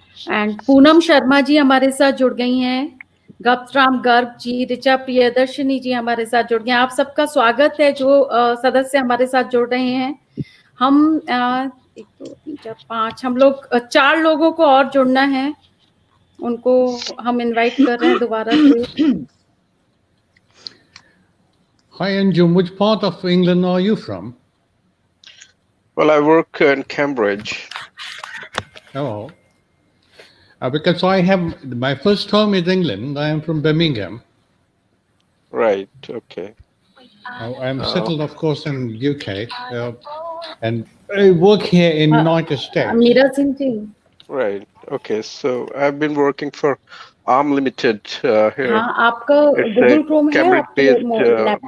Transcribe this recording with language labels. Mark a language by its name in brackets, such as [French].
[Hindi] And Poonam Sharma ji हमारे साथ जुड़ गई हैं, गप्तराम गर्ग जी, ऋचा प्रियदर्शनी जी हमारे साथ जुड़ गए हैं। आप सबका स्वागत है जो सदस्य हमारे साथ जुड़ रहे हैं। हम 1 2 3 4 5 हम लोग 4 लोगों को और जुड़ना है, उनको हम इनवाइट कर रहे हैं दोबारा से। [English] Hi Anjum, which part of England are you from? Well, I work in Cambridge. Oh, because I have my first home is England. I am from Birmingham. Right. Okay. I am settled, of course, in UK, and I work here in United States. [Hindi] Meera Singh ji. [English] Right. Okay. So I've been working for Arm Limited here. [Hindi] हाँ, आपका Google Chrome है आपके laptop